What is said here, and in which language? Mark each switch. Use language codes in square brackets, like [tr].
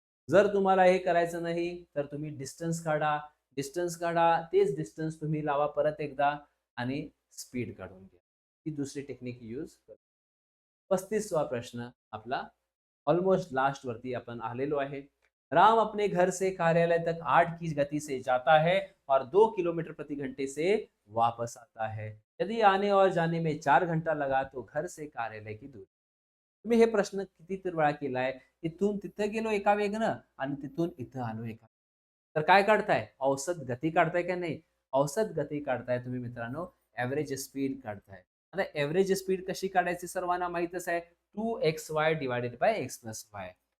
[mr] जर तुम्हाला हे करायचं नाही, तर तुम्ही डिस्टन्स काढा. डिस्टन्स काढा, तेच डिस्टन्स तुम्ही लावा परत एकदा आणि स्पीड काढून घ्या. ही दुसरी टेक्निक यूज करा. 35वा प्रश्न आपला ऑलमोस्ट लास्ट वरती अपन आलेलो आहे. [hi] राम अपने घर से कार्यालय तक 8 की गति से जाता है और 2 किलोमीटर प्रति घंटे से वापस आता है. यदि आने और जाने में 4 घंटा लगा तो घर से कार्यालय की दूरी. [mr] तुम्ही हे प्रश्न किती वेळा केलाय? इथून तिथे गेलो एका वेगनं आणि तिथून इथं आलो एका. तर काय काढताय? औसत गती काढताय का नाही? औसत गती काढताय तुम्ही मित्रांनो, एव्हरेज स्पीड काढताय. आता एव्हरेज स्पीड कशी काढायची सर्वांना माहीतच आहे. 2xy divided by x plus y.